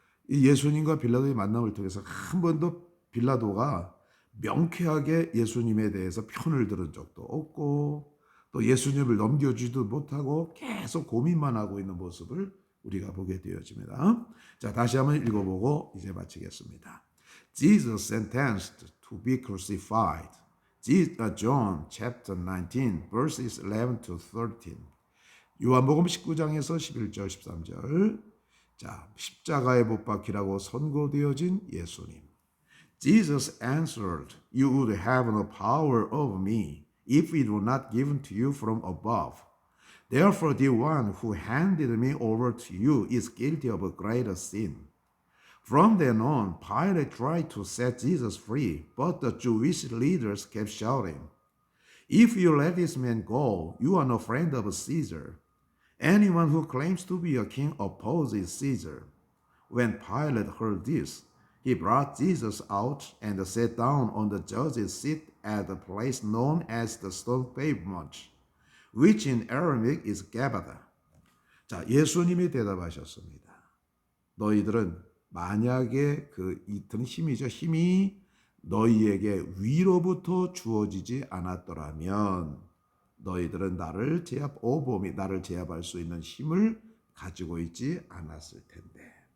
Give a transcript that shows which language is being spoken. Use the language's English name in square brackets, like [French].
[Korean] 이 예수님과 빌라도의 만남을 통해서 한 번도 빌라도가 명쾌하게 예수님에 대해서 편을 들은 적도 없고 또 예수님을 넘겨주지도 못하고 계속 고민만 하고 있는 모습을 우리가 보게 되어집니다. 자, 다시 한번 읽어보고 이제 마치겠습니다. [English] Jesus sentenced to be crucified. John chapter 19 verses 11 to 13. [Korean] 요한복음 19장에서 11절 13절. 자, 십자가에 못 박히라고 선고되어진 예수님. [English] Jesus answered, You would have no power over me if it were not given to you from above. Therefore, the one who handed me over to you is guilty of a greater sin. From then on, Pilate tried to set Jesus free, but the Jewish leaders kept shouting, If you let this man go, you are no friend of Caesar. Anyone who claims to be a king opposes Caesar. When Pilate heard this, he brought Jesus out and sat down on the judge's seat at the place known as the stone pavement, which in Aramaic is Gabbatha. [Korean] 자, 예수님이 대답하셨습니다. 너희들은 만약에 이틀은 힘이죠. 힘이 너희에게 위로부터 주어지지 않았더라면 너희들은 나를 제압할 수 있는 힘을 가지고 있지 않았을 텐데.